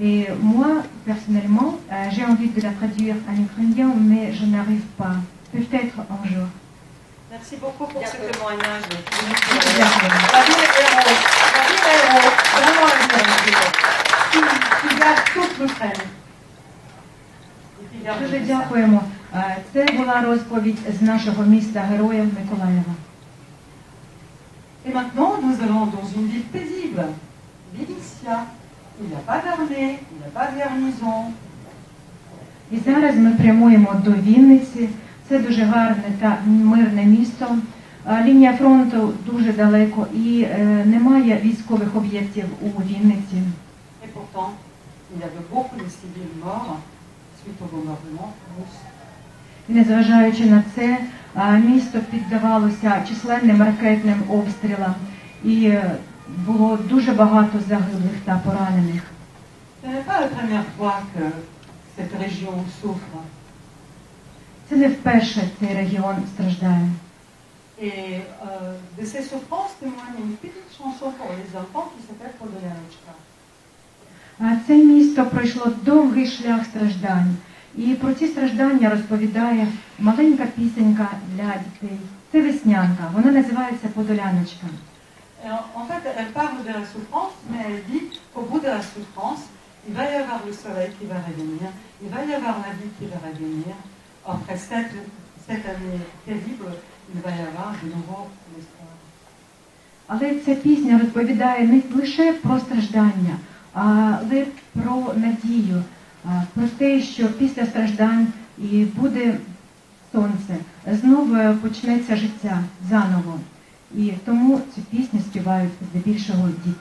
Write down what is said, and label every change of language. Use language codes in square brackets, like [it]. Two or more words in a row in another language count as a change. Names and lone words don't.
[fr] Et moi, personnellement, j'ai envie de la traduire en ukrainien, mais je n'arrive pas. Peut-être un jour. Merci beaucoup pour ce témoignage. [uk] Дякую. [fr] Tu gardes toute l'Ukraine. [uk] Дуже дякуємо. Це була розповідь з нашого міста Героїв Миколаєва. [fr] Et maintenant, nous allons dans une ville paisible, Vinitia. Il n'y a pas d'armée, il n'y a pas de garnison. [uk] І зараз ми прямуємо до Вінниці. Це дуже гарне та мирне місто. Лінія фронту дуже далеко і немає військових об'єктів у Вінниці. [fr] Et pourtant, il y avait beaucoup de civils morts suite au bombardement russe. [uk] І незважаючи на це, місто піддавалося численним ракетним обстрілам і було дуже багато загиблих та поранених. [fr] Ce n'est pas la première fois que cette région souffre. [uk] Це не вперше цей регіон страждає. [fr] Et de ces souffrances témoigne une petite chanson pour les enfants qui s'appelle Podolяночка. [uk] Це місто пройшло довгий шлях страждань. І про ці страждання розповідає маленька пісенька для дітей. Це веснянка, вона називається Подоляночка. [fr] En fait, elle parle de la souffrance, mais elle dit qu'au bout de la souffrance, il va y avoir le soleil qui va revenir, il va y avoir la vie qui va revenir. Après cette année terrible, il va y avoir de nouveau l'espoir. [uk] Але ця пісня розповідає не лише про страждання, але про надію, про те, що після страждань і буде сонце, знову почнеться життя заново. І тому цю пісню співають здебільшого діти.